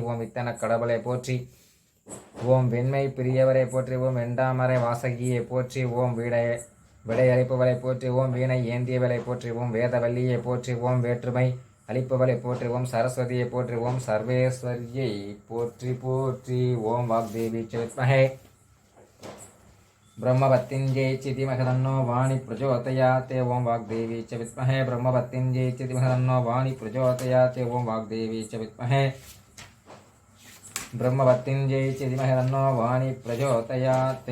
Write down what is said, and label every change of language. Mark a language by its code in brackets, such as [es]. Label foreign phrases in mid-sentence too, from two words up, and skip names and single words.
[ta] ஓம் வித்தன கடவுளை போற்றி. ஓம் வெண்மை பிரியவரை போற்றி. ஓம் வெண்டாமரை வாசகியை போற்றி. ஓம் விடையளிப்பவரை போற்றி. ஓம் வீணை ஏந்தியவளை போற்றி. ஓம் வேதவல்லியை போற்றி. ஓம் வேற்றுமை அளிப்பவளை போற்றி. ஓம் சரஸ்வதியை போற்றி. ஓம் சர்வேஸ்வரியை போற்றி போற்றி. [sa] ओं वाग्देवी विद्महे ब्रह्मवत्तिञ्जय धीमहि तन्नो वाणी प्रचोदयात्। ओं वाग्देवी च विद्महे ब्रह्मवत्तिञ्जय धीमहि तन्नो वाणी प्रचोदयात्। ओं वाग्देवी च विद्महे ब्रह्मवत्तिञ्जय धीमहि तन्नो वाणी प्रचोदयात्।